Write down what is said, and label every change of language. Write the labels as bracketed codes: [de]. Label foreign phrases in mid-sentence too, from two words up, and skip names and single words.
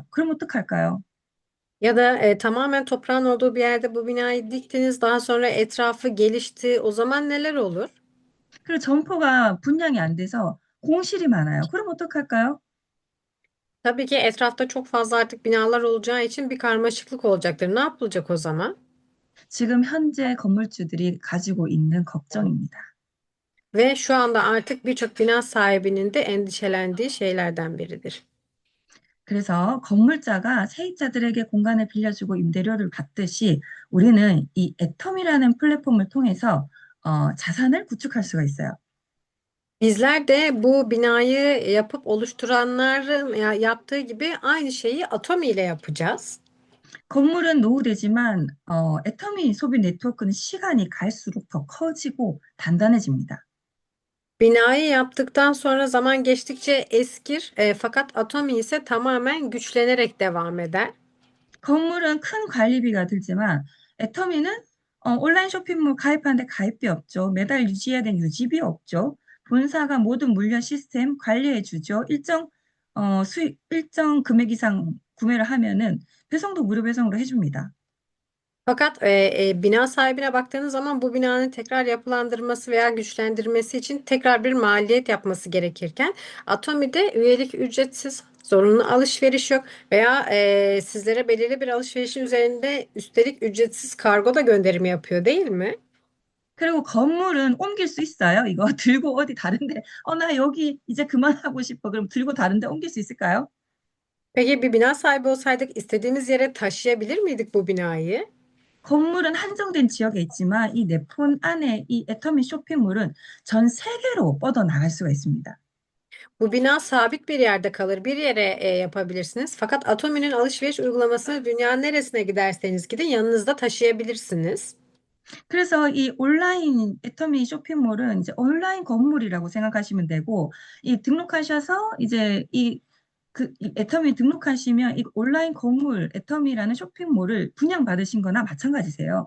[ko] 그럼 어떡할까요? [tr] Ya da tamamen toprağın olduğu bir yerde bu binayı diktiniz, daha sonra etrafı gelişti. O zaman neler olur? [ko] 그리고 점포가 분양이 안 돼서 공실이 많아요. 그럼 어떡할까요? [tr] Tabii ki etrafta çok fazla artık binalar olacağı için bir karmaşıklık olacaktır. Ne yapılacak o zaman? [ko] 지금 현재 건물주들이 가지고 있는 걱정입니다. [tr] Ve şu anda artık birçok bina sahibinin de endişelendiği şeylerden biridir. [ko] 그래서 건물자가 세입자들에게 공간을 빌려주고 임대료를 받듯이 우리는 이 애텀이라는 플랫폼을 통해서 자산을 구축할 수가 있어요. [tr] Bizler de bu binayı yapıp oluşturanların yaptığı gibi aynı şeyi Atomi ile yapacağız. [ko] 건물은 노후되지만 애터미 소비 네트워크는 시간이 갈수록 더 커지고 단단해집니다. [tr] Binayı yaptıktan sonra zaman geçtikçe eskir, fakat Atomi ise tamamen güçlenerek devam eder. [ko] 건물은 큰 관리비가 들지만 애터미는 온라인 쇼핑몰 가입하는데 가입비 없죠. 매달 유지해야 되는 유지비 없죠. 본사가 모든 물류 시스템 관리해 주죠. 수익 일정 금액 이상 구매를 하면은 배송도 무료 배송으로 해줍니다. [tr] Fakat bina sahibine baktığınız zaman bu binanın tekrar yapılandırması veya güçlendirmesi için tekrar bir maliyet yapması gerekirken Atomi'de üyelik ücretsiz, zorunlu alışveriş yok veya sizlere belirli bir alışverişin üzerinde üstelik ücretsiz kargo da gönderimi yapıyor, değil mi? [ko] 그리고 건물은 옮길 수 있어요. 이거 들고 어디 다른데, 나 여기 이제 그만하고 싶어. 그럼 들고 다른데 옮길 수 있을까요? [tr] Peki bir bina sahibi olsaydık istediğimiz yere taşıyabilir miydik bu binayı? [ko] 건물은 한정된 지역에 있지만 이 내 폰 안에 이 애터미 쇼핑몰은 전 세계로 뻗어나갈 수가 있습니다. [tr] Bu bina sabit bir yerde kalır, bir yere yapabilirsiniz. Fakat Atomi'nin alışveriş uygulamasını dünyanın neresine giderseniz gidin yanınızda taşıyabilirsiniz. [ko] 그래서 이 온라인 애터미 쇼핑몰은 이제 온라인 건물이라고 생각하시면 되고, 이 등록하셔서 이제 이 애터미 등록하시면 이 온라인 건물 애터미라는 쇼핑몰을 분양받으신 거나 마찬가지세요.